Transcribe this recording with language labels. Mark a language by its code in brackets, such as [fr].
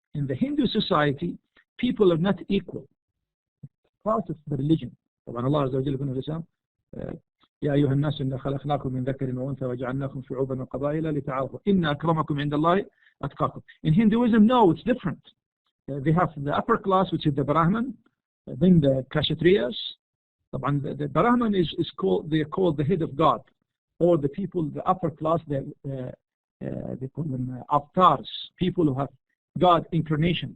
[en] In the Hindu society, people are not equal. It's part of the religion. [ar] طبعا الله عز وجل يقول الإسلام يا أيها الناس إنا خلقناكم من ذكر وأنثى وجعلناكم شعوبا وقبائل لتعارفوا إن أكرمكم عند الله أتقاكم. [en] In Hinduism, no, it's different. They have the upper class, which is the Brahman, then the Kshatriyas. The Brahman is called, they are called the head of God, or the people, the upper class, they call them avatars, people who have God incarnation.